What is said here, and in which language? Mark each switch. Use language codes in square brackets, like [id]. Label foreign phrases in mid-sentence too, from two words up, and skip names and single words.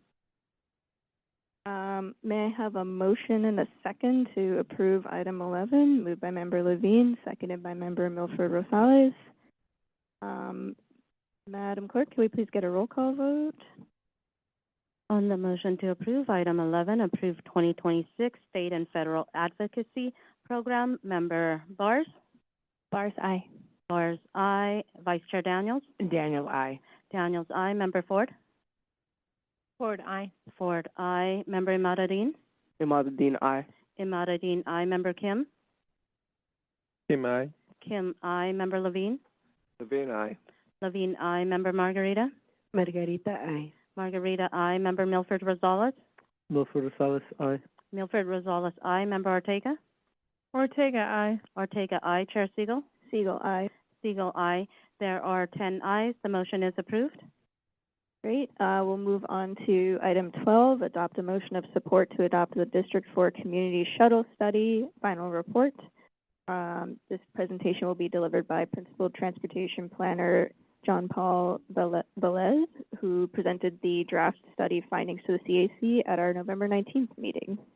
[en] May I have a motion and a second to approve item 11, moved by member Levine, seconded by member Milford Rosales. Madam Clerk, can we please get a roll call vote? On the motion to approve item 11, approve 2026 state and federal advocacy program, member Bars? Bars, aye. Bars, aye. Vice Chair Daniels? Daniel, aye. Daniels, aye. Member Ford? Ford, aye. Ford, aye. Member Imadadeen? Imadadeen, aye. Imadadeen, aye. Member Kim? Kim, aye. Kim, aye. Member Levine? Levine, aye. Levine, aye. Member Margarita? Margarita, aye. Margarita, aye. Member Milford Rosales? Milford Rosales, aye. Milford Rosales, aye. Member Ortega? Ortega, aye. Ortega, aye. Chair Siegel? Siegel, aye. Siegel, aye. There are 10 ayes. The motion is approved. Great. We'll move on to item 12, adopt a motion of support to adopt the District 4 Community Shuttle Study final report. This presentation will be delivered by Principal Transportation Planner John Paul Velez, who presented the draft study findings to the CAC at our November 19th meeting.